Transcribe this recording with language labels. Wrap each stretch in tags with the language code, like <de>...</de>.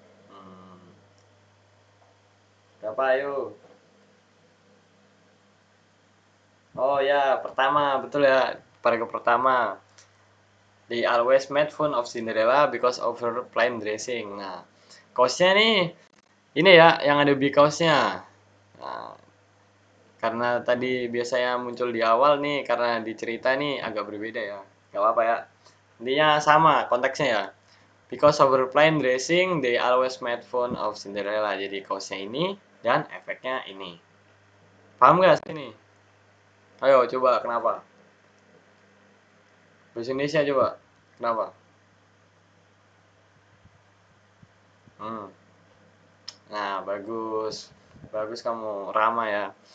<id>Hmm, berapa ayo? Oh ya, pertama, betul ya. Paragraf pertama.</id> <en>They always made fun of Cinderella because of her plain dressing.</en> <id>Nah, kaosnya nih, ini ya, yang ada because-nya. Nah, karena tadi biasanya muncul di awal nih, karena di cerita nih agak berbeda ya. Gak apa-apa ya. Intinya sama konteksnya ya.</id> <en>Because of her plain dressing, they always made fun of Cinderella.</en> <id>Jadi kaosnya ini dan efeknya ini. Paham gak sini? Ayo coba kenapa? Bahasa Indonesia coba. Kenapa? Hmm. Nah, bagus. Bagus kamu Rama ya.</id>